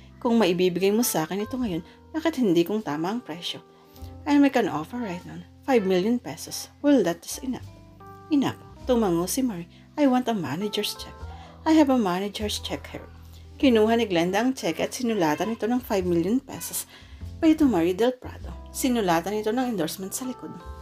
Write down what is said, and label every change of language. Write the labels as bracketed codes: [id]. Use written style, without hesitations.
[tl] Kung maibibigay mo sa akin ito ngayon, bakit hindi kung tama ang presyo? [en] I'll make an offer right now. 5 million pesos. Well, that is enough. Enough. [tl] Tumango si Marie. [en] I want a manager's check. I have a manager's check here. [tl] Kinuha ni Glenda ang check at sinulatan ito ng 5 million pesos. [en] Pay to [tl] Marie Del Prado. Sinulatan ito ng endorsement sa likod.